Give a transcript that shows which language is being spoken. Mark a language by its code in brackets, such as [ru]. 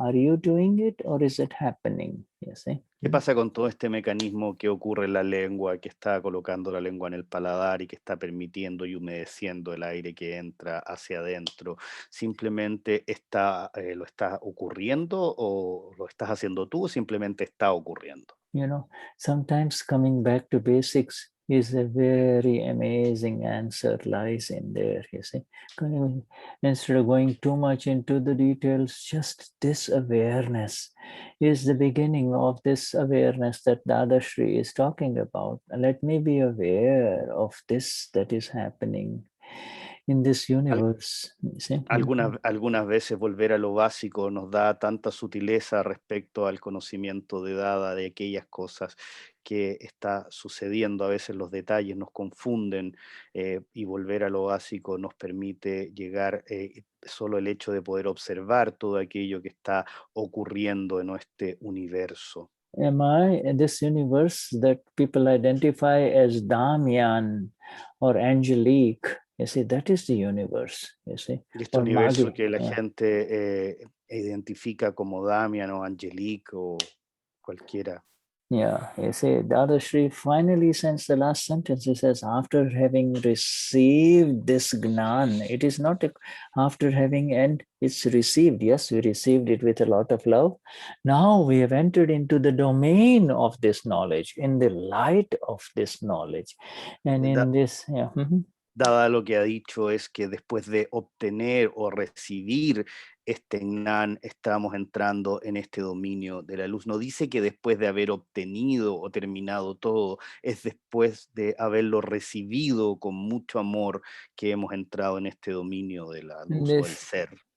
[en] Are you doing it or is it happening? You see? [es] ¿Qué pasa con todo este mecanismo que ocurre en la lengua, que está colocando la lengua en el paladar y que está permitiendo y humedeciendo el aire que entra hacia adentro? ¿Simplemente lo está ocurriendo o lo estás haciendo tú o simplemente está ocurriendo? [en] Sometimes coming back to basics is a very amazing answer lies in there, you see. Instead of going too much into the details, just this awareness is the beginning of this awareness that Dadashri is talking about. Let me be aware of this that is happening in this universe. [es] ¿Sí? Algunas veces volver a lo básico nos da tanta sutileza respecto al conocimiento de Dada de aquellas cosas que está sucediendo. A veces los detalles nos confunden y volver a lo básico nos permite llegar solo el hecho de poder observar todo aquello que está ocurriendo en este universo. [en] Am I in this universe that people identify as Damian or Angelique? You see, that is the universe, you see. [es] Este universo que la gente identifica como Damian o Angelique o cualquiera. [en] Yeah, you see, Dadashri finally sends the last sentence. He says, after having received this Gnan, it is not after having, and it's received. Yes, we received it with a lot of love. Now we have entered into the domain of this knowledge, in the light of this knowledge. And in this, yeah. [es] Dada lo que ha dicho es que después de obtener o recibir este Gnan, estamos entrando en este dominio de la luz. No dice que después de haber obtenido o terminado todo, es después de haberlo recibido con mucho amor que hemos entrado en este dominio de la luz o el ser.